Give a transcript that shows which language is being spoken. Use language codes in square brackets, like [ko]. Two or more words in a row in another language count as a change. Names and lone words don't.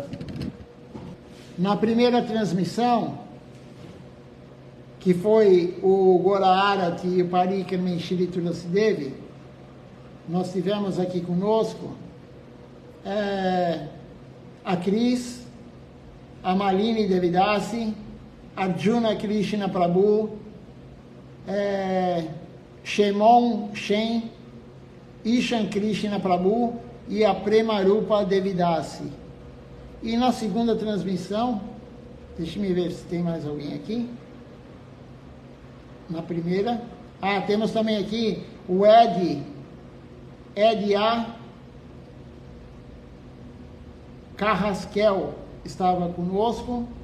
[pt] Na primeira transmissão, que foi o Gora Arat e o Parikram Shri Tulasidevi, nós tivemos aqui conosco a Cris, a Malini Devidasi, Arjuna Krishna Prabhu, Shemon Shen, Ishan Krishna Prabhu e a Prema Rupa Devidasi. E na segunda transmissão, deixa-me ver se tem mais alguém aqui. Na primeira, temos também aqui o Ed A. Carrasquel estava conosco.